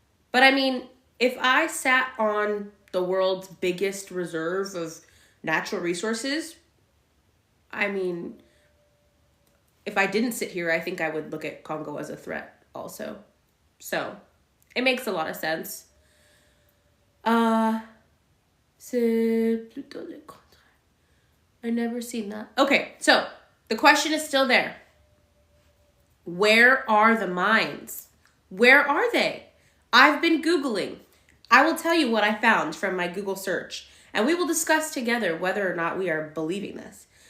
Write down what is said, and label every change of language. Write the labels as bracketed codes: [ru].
[en] But I mean, if I sat on the world's biggest reserve of natural resources, I mean, if I didn't sit here, I think I would look at Congo as a threat also. So it makes a lot of sense. [fr] C'est plutôt le contraire. [en] I never seen that. Okay, so the question is still there. Where are the mines? Where are they? I've been Googling. I will tell you what I found from my Google search, and we will discuss together whether or not we are believing this.